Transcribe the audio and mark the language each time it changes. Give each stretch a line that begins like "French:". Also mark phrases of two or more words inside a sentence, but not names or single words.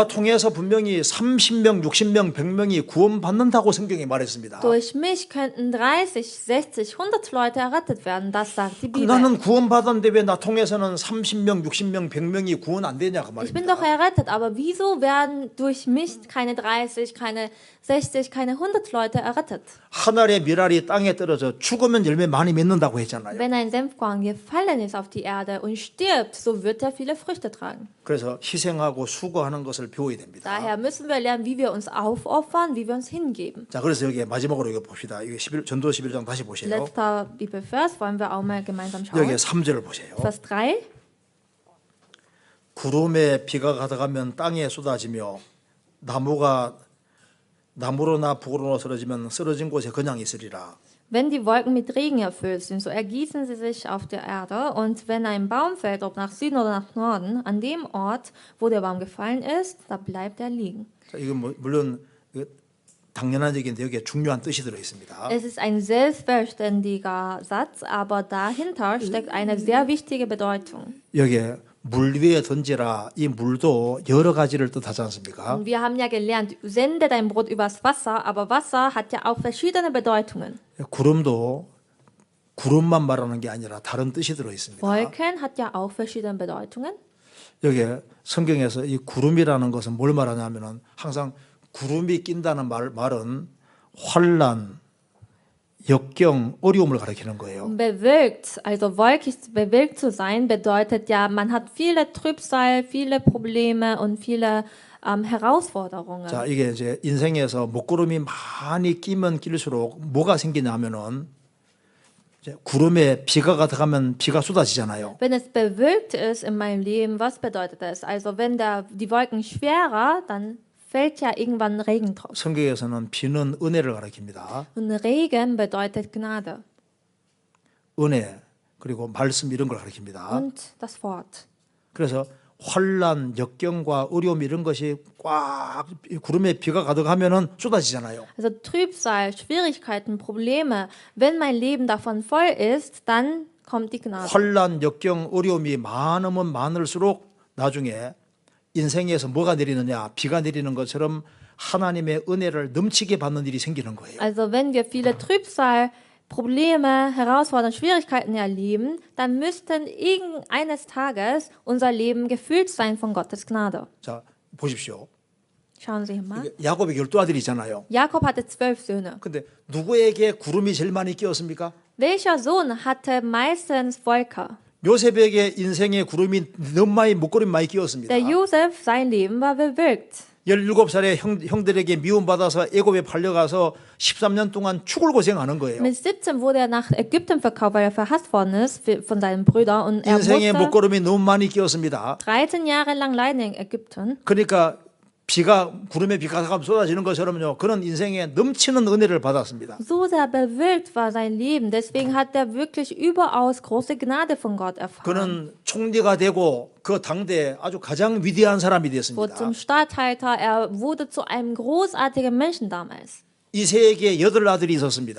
Korean: 나 통해서 분명히 30명, 60명, 100명이 구원받는다고 성경이 말했습니다.
German: Durch mich könnten 30, 60, 100 Leute errettet werden. Das sagt die Bibel.
Korean: 나는 구원받았는데 왜 나 통해서는 30명, 60명, 100명이 구원 안 되냐 그
German: Ich bin doch
Korean: 말입니다.
German: errettet, aber wieso werden durch mich keine 30, keine 60, keine 100 Leute errettet?
Korean: 한 알의 밀알이 땅에 떨어져 죽으면 열매 많이 맺는다고 했잖아요.
German: Wenn ein Senfkorn gefallen ist auf die Erde und stirbt, so wird er viele Früchte tragen.
Korean: 그래서 희생하고 수고하는 것을 배워야 됩니다.
German: Daher müssen wir lernen, wie wir uns aufopfern, wie wir uns hingeben.
Korean: 자, 그래서 여기 마지막으로 이거 봅시다. 이게 전도 11장 다시 보세요.
German: Letzter Bibelvers wollen wir auch mal gemeinsam
Korean: 여기
German: schauen.
Korean: 3절을 보세요.
German: Vers 3.
Korean: 구름에 비가 가득하면 땅에 쏟아지며 나무로나 북으로 쓰러지면 쓰러진 곳에 그냥 있으리라.
German: Wenn die Wolken mit Regen erfüllt sind, so ergießen sie sich auf der Erde. Und wenn ein Baum fällt, ob nach Süden oder nach Norden, an dem Ort, wo der Baum gefallen ist, da bleibt er liegen.
Korean: 자, 이건 물론 당연한 얘기인데 여기에 중요한 뜻이 들어 있습니다.
German: Es ist ein selbstverständlicher Satz, aber dahinter steckt eine sehr wichtige Bedeutung.
Korean: 여기에 물 위에 던지라, 이 물도 여러 가지를 뜻하지 않습니까?
German: Und wir haben ja gelernt, sende dein Brot übers Wasser, aber Wasser hat ja auch verschiedene Bedeutungen.
Korean: 구름도 구름만 말하는 게 아니라 다른 뜻이 들어 있습니다.
German: Wolken hat ja auch verschiedene Bedeutungen.
Korean: 여기에 성경에서 이 구름이라는 것은 뭘 말하냐면은 항상 구름이 낀다는 말은 환난, 역경, 어려움을 가리키는 거예요.
German: Bewölkt, also wolkig, bewölkt zu sein, bedeutet ja, man hat viele Trübsal, viele Probleme und viele Herausforderungen.
Korean: 자, 이게 이제 인생에서 먹구름이 많이 끼면 낄수록 뭐가 생기냐면은 이제 구름에 비가 가득하면 비가 쏟아지잖아요.
German: Wenn es bewölkt ist in meinem Leben, was bedeutet das? Also wenn die Wolken schwerer, dann fällt ja irgendwann Regen drauf.
Korean: 성경에서는 비는 은혜를 가리킵니다.
German: Und Regen bedeutet Gnade
Korean: 은혜 그리고 말씀 이런 걸 가리킵니다.
German: und das Wort.
Korean: 그래서 환난, 역경과 어려움 이런 것이 꽉 구름에 비가 가득하면은 쏟아지잖아요.
German: Also Trübsal, Schwierigkeiten, Probleme. Wenn mein Leben davon voll ist, dann kommt die Gnade.
Korean: 환난, 역경, 어려움이 많으면 많을수록 나중에 인생에서 뭐가 내리느냐, 비가 내리는 것처럼 하나님의 은혜를 넘치게 받는 일이 생기는 거예요.
German: Also wenn wir viele Trübsal, Probleme, Herausforderungen, Schwierigkeiten erleben, dann müssten irgendeines Tages unser Leben gefüllt sein von Gottes Gnade.
Korean: 자, 보십시오.
German: Schauen Sie mal.
Korean: 야곱의 12아들이잖아요.
German: Jakob hatte 12 Söhne.
Korean: 근데 누구에게 구름이 제일 많이 끼었습니까?
German: Welcher Sohn hatte meistens Wolke?
Korean: 요셉에게 인생의 구름이 너무 많이 목구름이 많이 끼었습니다.
German: Der Josef, sein Leben war bewölkt.
Korean: 17살에 형들에게 미움받아서 애굽에 팔려가서 13년 동안 죽을 고생하는 거예요.
German: Mit 17 wurde er nach Ägypten verkauft, weil er verhasst worden ist von seinen Brüdern. Und er
Korean: 인생의
German: musste
Korean: 목구름이 너무 많이 끼었습니다.
German: 13 Jahre lang leiden in Ägypten.
Korean: 그러니까 구름에 비가 쏟아지는 것처럼요. 그런 인생에 넘치는 은혜를 받았습니다.
German: So sehr bewölkt war sein Leben. Deswegen hat er wirklich überaus große Gnade von Gott erfahren.
Korean: 그는 총리가 되고 그 당대에 아주 가장 위대한 사람이
German: Wurde
Korean: 됐습니다.
German: zum Statthalter. Er wurde zu einem großartigen Menschen damals.
Korean: 이새에게 8아들이 있었습니다.